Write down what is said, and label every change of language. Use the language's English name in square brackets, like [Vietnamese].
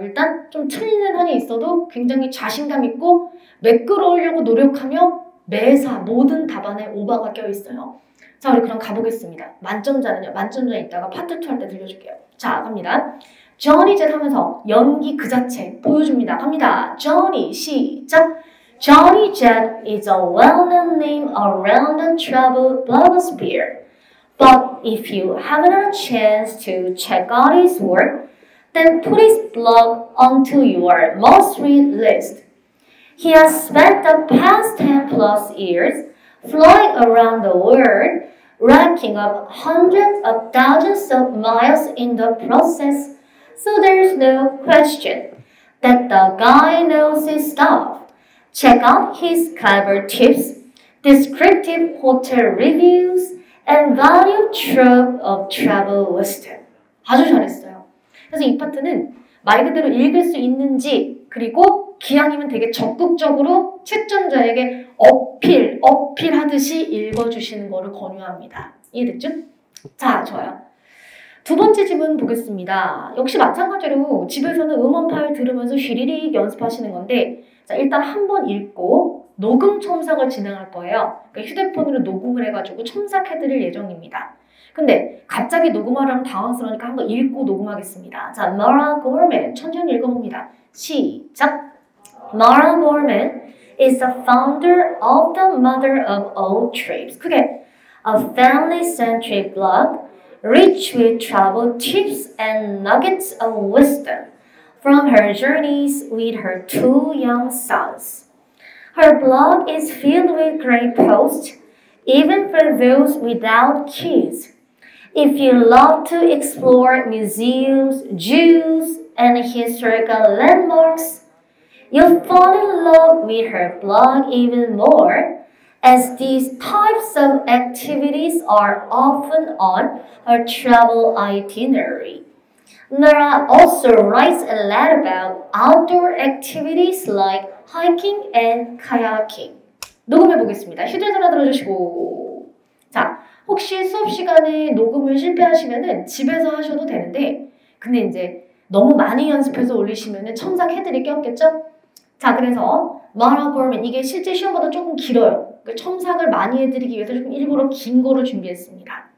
[Korean] 일단 좀 틀리는 한이 있어도 굉장히 자신감 있고 매끄러우려고 노력하며 매사 모든 답안에 오바가 껴있어요. 자, 우리 그럼 가보겠습니다. 만점자는요. 만점자 이따가 파트 2 할 때 들려줄게요. 자, 갑니다. Johnny Depp 하면서 연기 그 자체 보여줍니다. 갑니다. Johnny 시작. [English] Johnny Depp is a well-known name around the travel blogosphere. But if you haven't had a chance to check out his work, then put his blog onto your most read list. He has spent the past 10 plus years flying around the world, racking up hundreds of thousands of miles in the process, so there's no question that the guy knows his stuff. Check out his clever tips, descriptive hotel reviews, and valued trove of travel wisdom. [Korean] 아주 잘했어요. 그래서 이 파트는 말 그대로 읽을 수 있는지 그리고 기왕이면 되게 적극적으로 채점자에게 어필하듯이 읽어주시는 거를 권유합니다. 이해됐죠? 자, 좋아요. 두 번째 지문 보겠습니다. 역시 마찬가지로 집에서는 음원 파일 들으면서 쉬리릭 연습하시는 건데 자, 일단 한번 읽고 녹음 첨삭을 진행할 거예요. 그러니까 휴대폰으로 녹음을 해가지고 첨삭해드릴 예정입니다. 근데 갑자기 녹음하려면 당황스러우니까 한번 읽고 녹음하겠습니다. 자, Mara Gorman 천천히 읽어봅니다. 시작! [English] Mara Gorman is the founder of the Mother of All Trips. [Korean] 그게 [English] a family-centric blog rich with travel tips and nuggets of wisdom from her journeys with her two young sons. Her blog is filled with great posts, even for those without kids. If you love to explore museums, zoos, and historical landmarks, you'll fall in love with her blog even more, as these types of activities are often on her travel itinerary. Nora also writes a lot about outdoor activities like hiking and kayaking. [Korean] 녹음해 보겠습니다. 휴대전화 들어주시고. 자, 혹시 수업 시간에 녹음을 실패하시면은 집에서 하셔도 되는데, 근데 이제 너무 많이 연습해서 올리시면은 첨삭해드릴 게 없겠죠? 자, 그래서 Mara Gorman 이게 실제 시험보다 조금 길어요. 그 첨삭을 많이 해드리기 위해서 좀 일부러 긴 거를 준비했습니다.